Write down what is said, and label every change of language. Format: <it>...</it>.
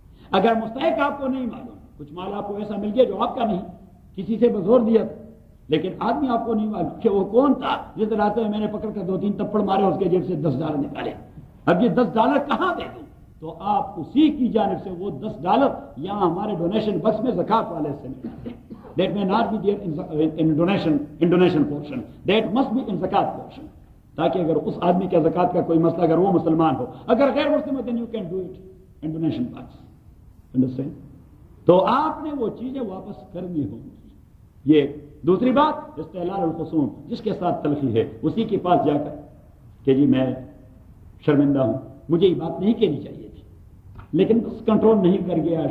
<ur>اگر مستحق آپ کو نہیں معلوم، کچھ مال آپ کو ایسا مل گیا جو آپ کا نہیں، کسی سے بزور دیا، لیکن آدمی آپ کو نہیں معلوم کہ وہ کون تھا جس راستے میں نے پکڑ کر 2-3 تپڑ مارے، اس کے جیب سے $10 نکالے. اب یہ $10 کہاں دے دوں؟ تو آپ اسی کی جانب سے وہ $10 یہاں ہمارے ڈونیشن بکس میں زکات والے سے نکالتے ہیں.</ur> <en>That may not be there in donation portion. That must be in zakat portion.</en> <ur>تاکہ اگر اس آدمی کا زکات کا کوئی مسئلہ، اگر وہ مسلمان ہو، اگر غیر مسلم ہو</ur> <en>then you can do it in donation box.</en> <ur>Understand? تو آپ نے وہ چیزیں واپس کرنی ہوں گی. یہ دوسری بات استحلال الخصوم، جس کے ساتھ تلخی ہے اسی کے پاس جا کر کہ جی میں شرمندہ ہوں، مجھے یہ بات نہیں کہنی چاہیے تھی، لیکن بس کنٹرول نہیں کر گیا.</ur>